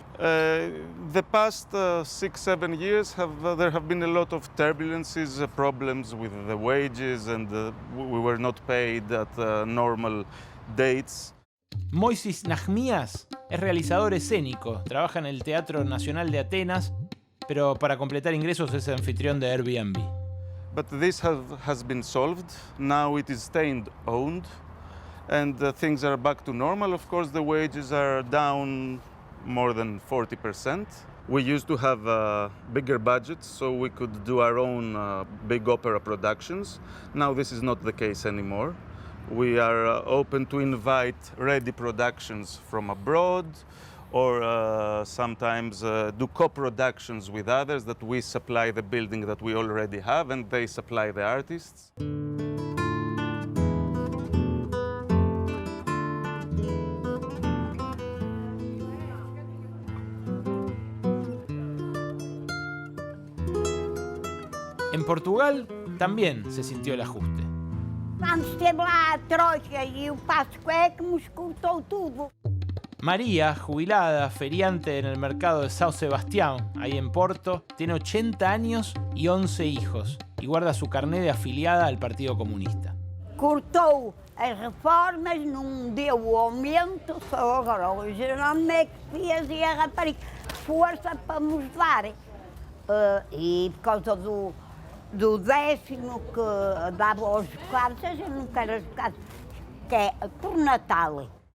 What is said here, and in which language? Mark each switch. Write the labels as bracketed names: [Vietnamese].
[English] The past 6-7 years there have been a lot of turbulences, problems with the wages, and we were not paid at normal dates. [Spanish] Moisis Nachmias es realizador escénico, trabaja en el Teatro Nacional de Atenas, pero para completar ingresos es anfitrión de Airbnb. [English] But this has been solved. Now it is state-owned, and things are back to normal. Of course, the wages are down more than 40%. We used to have bigger budgets, so we could do our own big opera productions. Now this is not the case anymore. We are open to invite ready productions from abroad, or sometimes do co-productions with others that we supply the building that we already have and they supply the artists. [Spanish] En Portugal también se sintió el ajuste. [Portuguese] Vamos ter lá a troika e o Pascoé que nos cortou tudo. [Spanish] María, jubilada, feriante en el mercado de São Sebastián, ahí en Porto, tiene 80 años y 11 hijos y guarda su carné de afiliada al Partido Comunista. [Portuguese] Cortou as reformas, não deu o aumento, só agora o Jerome é que fez e a rapariga força para nos dar. E por causa do décimo que dava aos bocados, a gente não quer os bocados, que é por Natal.